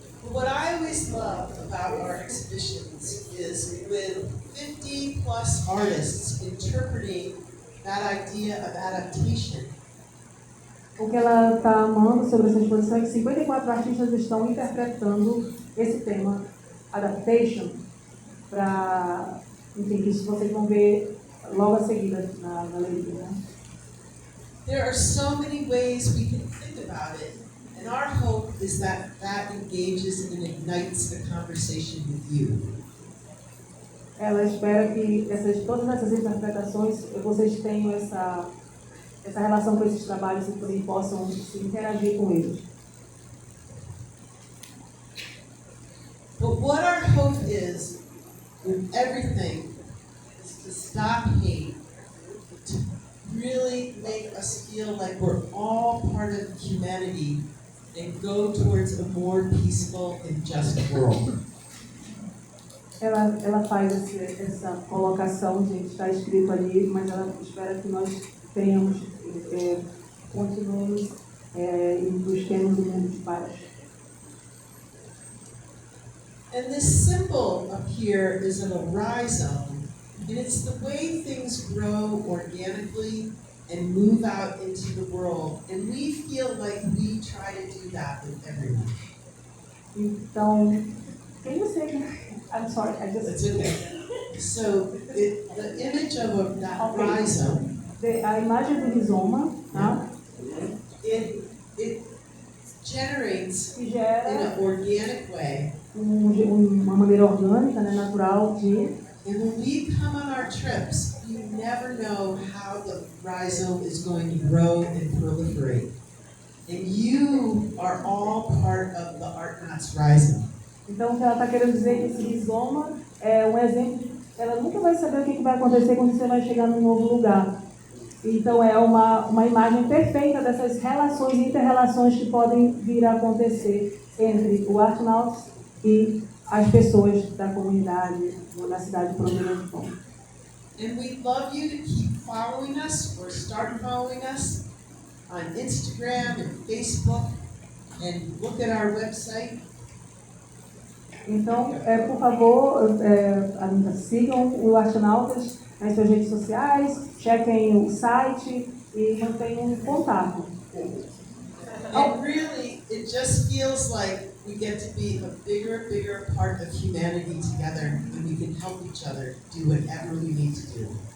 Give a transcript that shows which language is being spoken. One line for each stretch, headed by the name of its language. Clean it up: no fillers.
English: What I always love about our exhibitions is with 50 plus artists interpreting that idea of adaptation.
Portuguese: O que ela está amando sobre essa exposição é que 54 artistas estão interpretando esse tema, adaptation, para, enfim, que isso vocês vão ver logo a seguida na galeria, né?
English: There are so many ways we can think about it, and our hope is that that engages and ignites a conversation with you.
Portuguese: Ela espera que todas essas interpretações, vocês tenham essa relação com esses trabalhos e também possam se interagir com eles.
English: But what our hope is with everything is to stop hate, to really make us feel like we're all part of humanity and go towards a more peaceful and just world.
Portuguese: Ela faz essa colocação, gente, está escrito ali, mas ela espera que nós tenhamos, continuemos e busquemos o mundo de paz.
English: And this symbol up here is an rhizome, and it's the way things grow organically and move out into the world, and we feel like we try to do that with everyone. Então, can you say, I'm sorry, I just... That's okay. So the image of that rhizome,
Portuguese: a imagem do rizoma, tá?
English: it generates
Portuguese: Que
English: in
Portuguese: gera
English: an organic way.
Portuguese: uma maneira orgânica, né, natural de...
English: And when we come on our trips, you never know how the rhizome is going to grow and proliferate. And you are all part of the Artnauts rhizome.
Portuguese: Então, o que ela está querendo dizer é que esse rizoma é um exemplo. Ela nunca vai saber o que vai acontecer quando você vai chegar num novo lugar. Então, é uma imagem perfeita dessas relações e inter-relações que podem vir a acontecer entre o Artnauts e as pessoas da comunidade, da cidade de Provera de Pão.
English: And we'd love you to keep following us or start following us on Instagram and Facebook and look at our website.
Portuguese: Então, por favor, sigam o Artnautas nas suas redes sociais, chequem o site e mantenham contato.
English: And really, it just feels like we get to be a bigger part of humanity together, and we can help each other do whatever we need to do.